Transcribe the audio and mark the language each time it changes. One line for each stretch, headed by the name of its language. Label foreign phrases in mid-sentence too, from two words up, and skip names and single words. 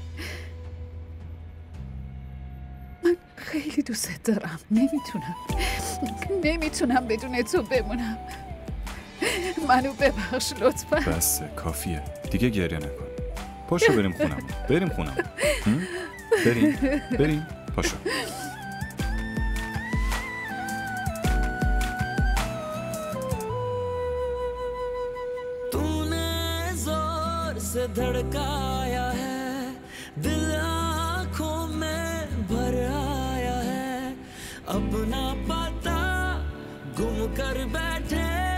Persian: من خیلی دوست دارم. نمیتونم بدون تو بمونم. منو ببخش لطفا. بس کافیه دیگه، گریه نکن. پاشو بریم خونم. بریم پاشو.
Hindi: तूने जोर से धड़काया है, दिल आँखों में भर आया है, अपना पता गुम कर बैठे